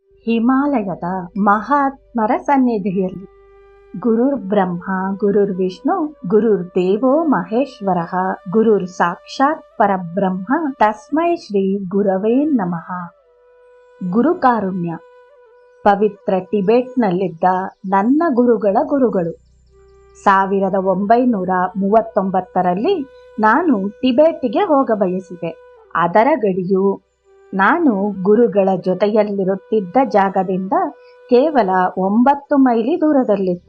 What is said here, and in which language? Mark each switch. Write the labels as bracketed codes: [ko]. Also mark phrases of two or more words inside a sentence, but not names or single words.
[kn] ಹಿಮಾಲಯದ ಮಹಾತ್ಮರ ಸನ್ನಿಧಿಯಲ್ಲಿ [sa] ಗುರುರ್ ಬ್ರಹ್ಮ ಗುರುರ್ ವಿಷ್ಣು ಗುರುರ್ ದೇವೋ ಮಹೇಶ್ವರ ಗುರುರ್ ಸಾಕ್ಷಾತ್ ಪರಬ್ರಹ್ಮ ತಸ್ಮೈ ಶ್ರೀ ಗುರವೇ ನಮಃ. [kn] ಗುರುಕಾರುಣ್ಯ. ಪವಿತ್ರ ಟಿಬೆಟ್ನಲ್ಲಿದ್ದ ನನ್ನ ಗುರುಗಳ ಗುರುಗಳು. 1939ರಲ್ಲಿ ನಾನು ಟಿಬೆಟ್ಗೆ ಹೋಗಬಯಸಿದೆ. ಅದರ ಗಡಿಯು ನಾನು ಗುರುಗಳ ಜೊತೆಯಲ್ಲಿರುತ್ತಿದ್ದ ಜಾಗದಿಂದ ಕೇವಲ 9 ಮೈಲಿ ದೂರದಲ್ಲಿತ್ತು.